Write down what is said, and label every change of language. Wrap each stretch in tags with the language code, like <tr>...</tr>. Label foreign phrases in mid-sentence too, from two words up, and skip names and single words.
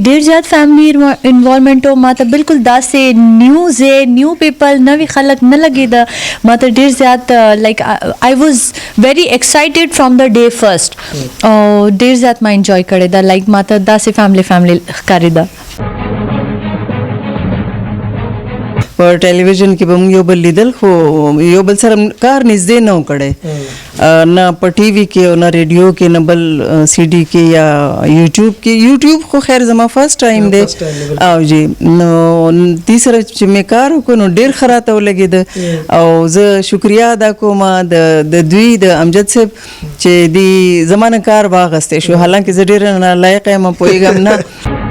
<ps>ډیر زیات</ps> <en>family involvement</en> <ps>او ماته بالکل داسې نیوز</ps> <en>new people</en> <ps>نوی خلک نه لګېده ماته ډیر زیات</ps> <en>like I was very excited from the day first</en> <ps>او ډیر زیات ما انجوای کړی ده لایک ماته داسې فیملی ښکارېده په ټلویزیون کې به موږ یو بل لیدل خو یو بل سره کار نږدې نه و کړی نه په ټي وي کې او نه ریډیو کې نه بل سی ډي کې یا یوټیوب کې یوټیوب خو خیر زما</ps> <en>first time</en> <ps>دی او جی نو دې سره چې مې کار وکړو نو ډېر ښه راته ولګېده او زه شکریه ادا کوم د دوی د امجد صاحب چې دې زما نه کار واخیستی شو حالانکه زه ډېره نالایقه یم پوهېږم نه</ps>